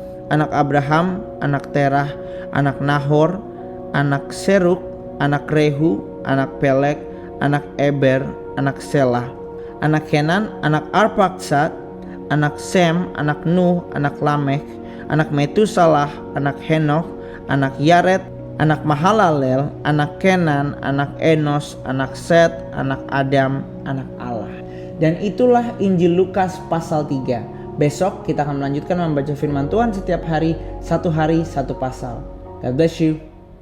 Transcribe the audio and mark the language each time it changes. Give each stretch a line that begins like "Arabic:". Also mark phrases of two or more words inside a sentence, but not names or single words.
Indonesian: anak Abraham, anak Terah, anak Nahor, anak Seruk, anak Rehu, anak Pelek, anak Eber, anak Selah, anak Kenan, anak Arpaksad, anak Sem, anak Nuh, anak Lamekh, anak Metusalah, anak Henokh, anak Yared, anak Mahalalel, anak Kenan, anak Enos, anak Set, anak Adam, anak Allah. Dan itulah Injil Lukas pasal 3. Besok kita akan melanjutkan membaca firman Tuhan setiap hari, satu pasal.
English: God bless you.